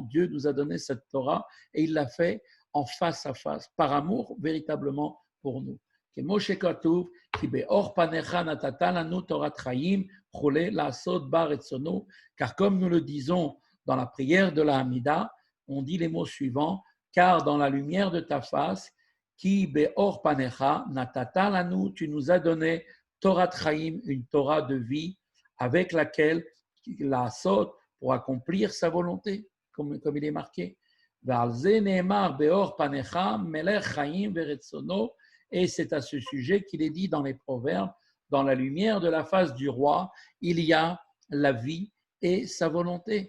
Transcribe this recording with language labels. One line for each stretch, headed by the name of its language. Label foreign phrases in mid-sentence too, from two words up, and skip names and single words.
French: Dieu nous a donné cette Torah et il l'a fait en face à face, par amour véritablement pour nous. Car comme nous le disons dans la prière de la Hamida, on dit les mots suivants, car dans la lumière de ta face, qui
Hebrew: באור פניך נתת לנו,
French: tu nous as donné
Hebrew: תורת חיים,
French: une Torah de vie, avec laquelle la sot pour accomplir sa volonté, comme il est marqué. Et c'est à ce sujet qu'il est dit dans les Proverbes, dans la lumière de la face du roi, il y a la vie et sa volonté.